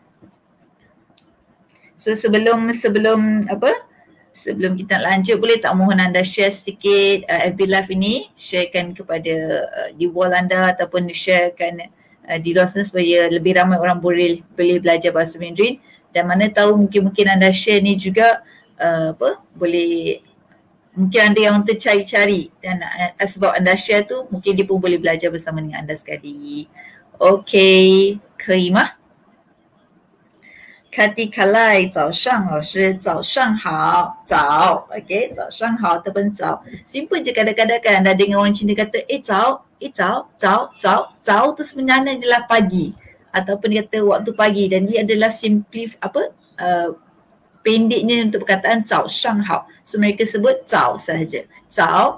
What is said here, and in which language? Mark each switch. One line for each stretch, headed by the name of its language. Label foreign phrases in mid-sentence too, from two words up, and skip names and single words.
Malay: So sebelum kita lanjut, boleh tak mohon anda share sikit FB Live ini, sharekan kepada di wall anda ataupun sharekan di luar sana supaya lebih ramai orang boleh belajar bahasa Mandarin. Dan mana tahu mungkin anda share ni juga boleh, mungkin anda yang tercari-cari dan sebab anda share tu mungkin dia pun boleh belajar bersama dengan anda sekali. Okey,
Chinese: 可以吗？Kati Kalai, 早上老师，早上好，早 ，okey, 早上好ataupun 早
Malay: simple je. Kadang-kadang kan anda dengar orang Cina kata早tu sebenarnya adalah pagi ataupun dia kata waktu pagi dan dia adalah pendeknya untuk perkataan
Chinese: 早上好.
Malay: So mereka sebut 早 sahaja.
Chinese: 早.